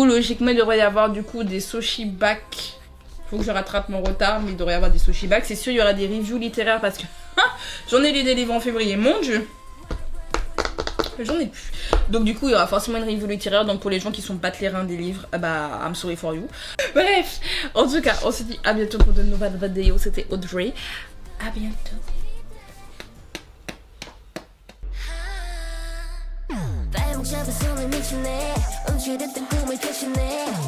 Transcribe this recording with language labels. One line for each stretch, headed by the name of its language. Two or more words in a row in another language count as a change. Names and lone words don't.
French: Logiquement, il devrait y avoir du coup des sushi back. Faut que je rattrape mon retard, mais il devrait y avoir des sushi back. C'est sûr, il y aura des reviews littéraires parce que j'en ai lu des livres en février. Mon dieu, j'en ai plus. Donc du coup, il y aura forcément une review littéraire. Donc pour les gens qui sont pas les reins des livres, bah
English: I'm sorry for you.
French: Bref, en tout cas, on se dit à bientôt pour de nouvelles vidéos. C'était Audrey. À bientôt.
Korean: 발목 잡은 손을 미치네 움츠렸던 꿈을 대신해